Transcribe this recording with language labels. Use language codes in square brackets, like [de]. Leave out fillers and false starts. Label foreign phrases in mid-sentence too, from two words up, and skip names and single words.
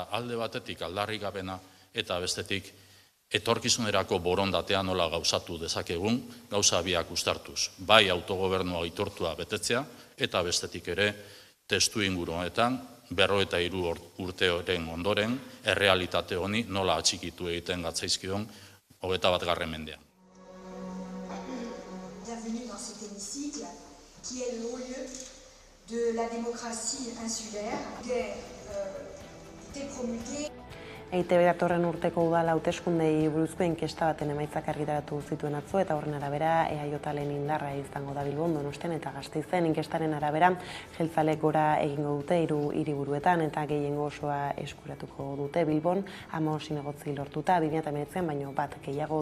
[eu] alde batetik aldarrikapena eta bestetik etorkizunerako borondatea nola gauzatu dezakegun, gauza biak uztartuz. Bai autogobernua aitortua betetzea eta bestetik ere testu inguru honetan 53 urteoren ondoren errealitate honi nola atxikitu egiten gatzaizkion 21. mendean. [fr] Bienvenue dans cet hémicycle qui est le haut-lieu de la démocratie insulaire, qui était promulguée. [eu] EITB datorren urteko udal hauteskundei buruzko inkesta baten emaitzak argitaratu zituen atzo eta horren arabera EAJaren indarra izango da Bilbon, Donostian eta Gasteizen. Inkestaren arabera jeltzalek gora egingo dute 3 hiriburuetan eta gehiengo osoa eskuratuko dute Bilbon 15 zinegotzi lortuta 2019an baino bat gehiago.